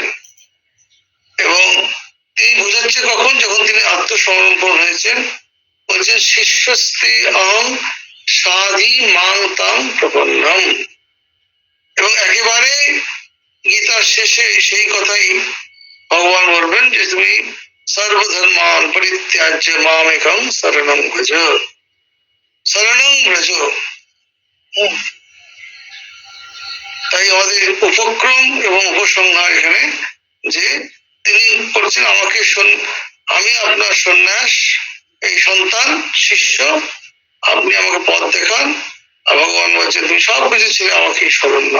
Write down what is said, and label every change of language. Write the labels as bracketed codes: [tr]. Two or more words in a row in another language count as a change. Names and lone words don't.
[bn] এবং তিনি বোঝাচ্ছে কখন, যখন তিনি আত্মসমর্পণ হয়েছেন। [sa] বলছেন শিষ্যস্তে অহং সাধি মাং তাং প্রপন্নম। [bn] এবং একেবারে গীতার শেষে সেই কথাই ভগবান বলবেন যে তুমি [sa] সর্বধর্মান পরিত্যাজ্য মামেকং শরণং ভজ, শরণং ব্রজ। [bn] তাই আমাদের উপক্রম এবং উপসংহার এখানে যে তিনি করছেন আমাকে, আমি আপনার সন্ন্যাস, এই সন্তান শিষ্য, আপনি আমাকে পথ দেখান। আর ভগবান বলছেন তুমি সব কিছু ছেড়ে আমাকে স্মরণ নাও।